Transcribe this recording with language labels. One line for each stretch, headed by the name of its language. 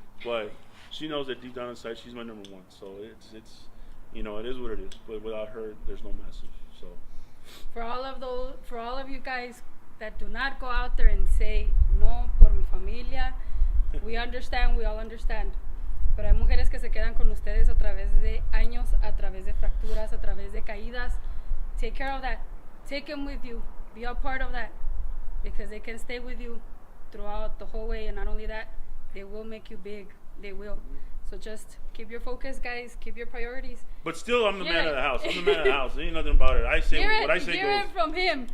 English: But she knows that deep down inside, she's my number one. So it's it is what it is. But without her, there's no massive. So for all of you guys that do not go out there and say no
Spanish: por mi familia,
English: we understand. We all understand.
Spanish: Pero hay mujeres que se quedan con ustedes a través de años, a través de fracturas, a través de caídas.
English: Take care of that. Take them with you. Be a part of that. Because they can stay with you throughout the whole way. And not only that, they will make you big. They will. So just keep your focus, guys. Keep your priorities. But still, I'm the man of the house. I'm the man of the house. There ain't nothing about it. I say what I say goes. Hear it from him.